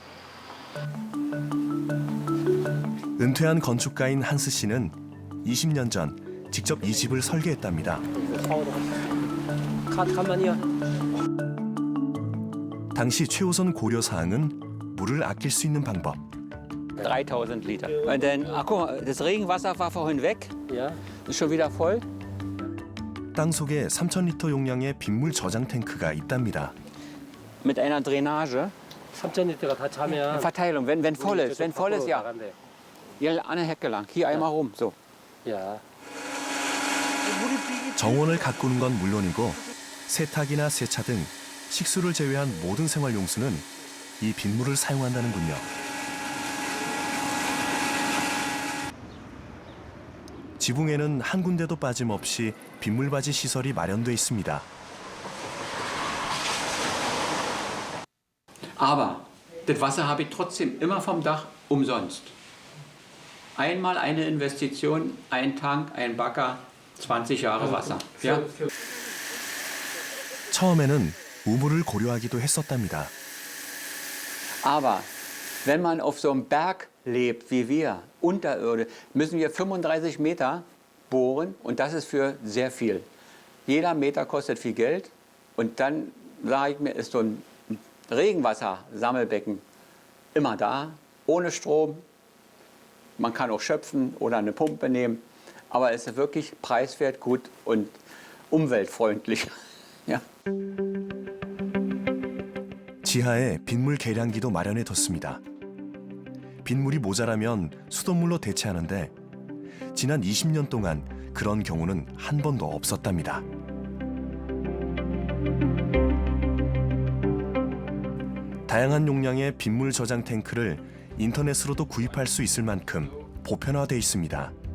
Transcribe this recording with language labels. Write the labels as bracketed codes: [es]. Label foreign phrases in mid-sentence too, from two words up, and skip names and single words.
[ko] 은퇴한 건축가인 한스 씨는 20년 전 직접 이 집을 설계했답니다. 당시 최우선 고려 사항은 물을 아낄 수 있는 방법. [de] 3000 Liter. Und dann, ach guck mal, das Regenwasser war vorhin weg. Ja. Ist schon wieder voll. [ko] 땅 속에 3,000리터 용량의 빗물 저장 탱크가 있답니다. [de] Mit einer Drainage. [ko] 3,000리터가 다 차면 [de] Verteilung, wenn voll ist, ja. [ko] 나간대. [de] Hier eine Hecke lang, hier einmal rum, so. [ko] 야, 정원을 가꾸는 건 물론이고 세탁이나 세차 등 식수를 제외한 모든 생활용수는 이 빗물을 사용한다는군요. 지붕에는 한 군데도 빠짐없이 빗물바지 시설이 마련돼 있습니다. [de] Aber das Wasser habe ich trotzdem immer vom Dach umsonst. Einmal eine Investition, ein Tank, ein Bagger, 20 Jahre Wasser. Ja? [ko] 처음에는 우물을 고려하기도 했었답니다. [de] Aber wenn man auf so einem Berg lebt wie wir, unterirdisch, müssen wir 35 Meter bohren und das ist für sehr viel. Jeder Meter kostet viel Geld und dann, sage ich mir, ist so ein Regenwassersammelbecken immer da, ohne Strom. Man kann auch schöpfen oder eine Pumpe nehmen, aber es ist wirklich preiswert, gut und umweltfreundlich. Ja. [ko] 지하에 빗물 계량기도 마련해 뒀습니다. 빗물이 모자라면 수돗물로 대체하는데 지난 20년 동안 그런 경우는 한 번도 없었답니다. 다양한 용량의 빗물 저장 탱크를 인터넷으로도 구입할 수 있을 만큼 보편화돼 있습니다.